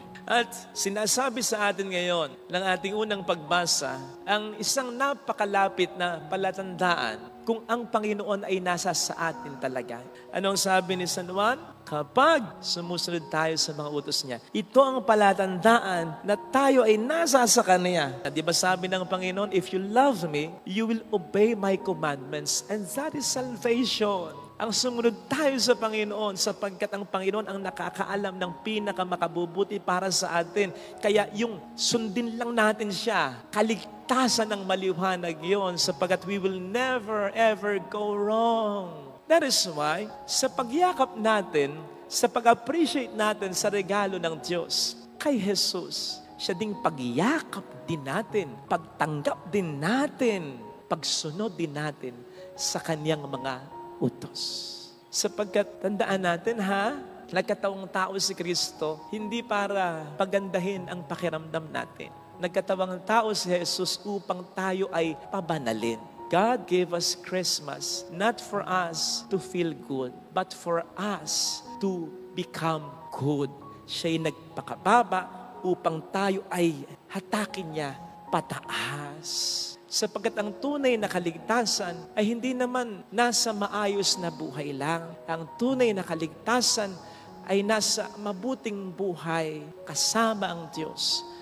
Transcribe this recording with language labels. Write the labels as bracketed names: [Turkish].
[Filipino] At sinasabi sa atin ngayon ng ating unang pagbasa, ang isang napakalapit na palatandaan kung ang Panginoon ay nasa sa atin talaga. Ano ang sabi ni San Juan? Kapag sumusunod tayo sa mga utos niya, ito ang palatandaan na tayo ay nasa sa Kanya. At di ba sabi ng Panginoon, [English] if you love me, you will obey my commandments, and that is salvation. [Filipino] Ang sumunod tayo sa Panginoon sapagkat ang Panginoon ang nakakaalam ng pinakamakabubuti para sa atin. Kaya yung sundin lang natin siya, kaligtasan ng maliwanag yon sapagkat [English] we will never ever go wrong. That is why, [Filipino] sa pagyakap natin, sa pag-appreciate natin sa regalo ng Diyos kay Jesus, siya ding pagyakap din natin, pagtanggap din natin, pagsunod din natin sa Kanyang mga utos. Sapagkat tandaan natin nagkatawang tao si Kristo, hindi para pagandahin ang pakiramdam natin. Nagkatawang tao si Jesus upang tayo ay pabanalin. [English] God gave us Christmas not for us to feel good, but for us to become good. [Filipino] Siya'y nagpakababa upang tayo ay hatakin niya pataas. Sapagkat ang tunay na kaligtasan ay hindi naman nasa maayos na buhay lang. Ang tunay na kaligtasan ay nasa mabuting buhay kasama ang Diyos.